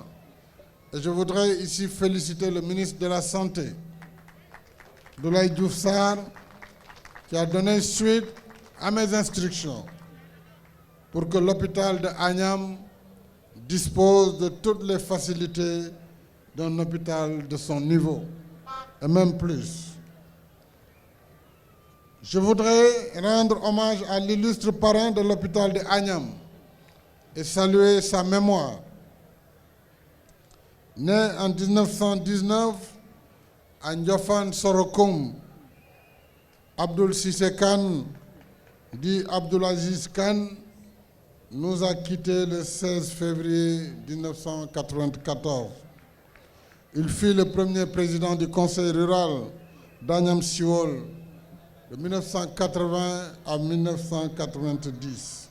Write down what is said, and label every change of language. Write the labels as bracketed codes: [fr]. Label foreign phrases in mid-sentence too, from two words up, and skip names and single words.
[fr] Et je voudrais ici féliciter le ministre de la Santé, Doulaye Diouf Sarr, qui a donné suite à mes instructions pour que l'hôpital de Agnam dispose de toutes les facilités d'un hôpital de son niveau, et même plus. Je voudrais rendre hommage à l'illustre parrain de l'hôpital de Agnam et saluer sa mémoire. Né en 1919 à Ndiofane Sorokoum, Abdoul Cissé Kane, dit Abdoul Aziz Kane, nous a quittés le 16 février 1994. Il fut le premier président du conseil rural d'Agnam Siol de 1980 à 1990.